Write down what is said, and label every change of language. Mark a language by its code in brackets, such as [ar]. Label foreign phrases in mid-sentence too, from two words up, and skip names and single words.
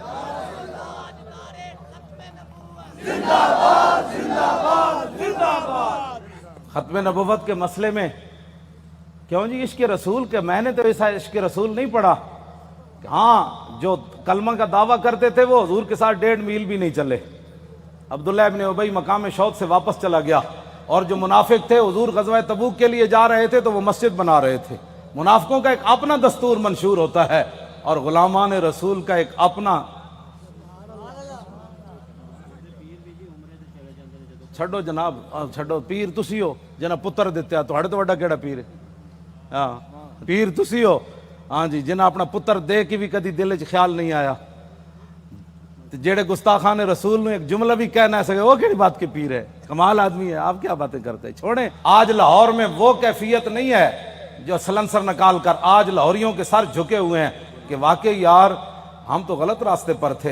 [ur] زندہ باد زندہ باد زندہ باد۔ ختم نبوت کے مسئلے میں کیوں جی عشق رسول کے میں نے تو ایسا عشق رسول نہیں پڑھا. ہاں جو کلمہ کا دعویٰ کرتے تھے وہ حضور کے ساتھ 1.5 میل بھی نہیں چلے. عبداللہ ابن ابی مقام شوق سے واپس چلا گیا. اور جو منافق تھے حضور غزوہ تبوک کے لیے جا رہے تھے تو وہ مسجد بنا رہے تھے. منافقوں کا ایک اپنا دستور منشور ہوتا ہے اور غلامان رسول کا ایک اپنا. [pa] چھڈو جناب چھڈو پیر تسی ہو جنہ پتر دیتے ہیں تہاڈے تو وڈا کیڑا پیر ہے. ہاں پیر تسی ہو ہاں جی جنہ اپنا پتر دے کے بھی کدی دل وچ خیال نہیں آیا. جیڑے گستاخان رسول نے ایک جملہ بھی کہہ نہ سکے وہ کیڑی بات کے پیر ہے. [ur] کمال آدمی ہے. آپ کیا باتیں کرتے ہیں. چھوڑیں آج لاہور میں وہ کیفیت نہیں ہے جو سلنسر نکال کر آج لاہوریوں کے سر جھکے ہوئے ہیں کہ واقعی یار ہم تو غلط راستے پر تھے.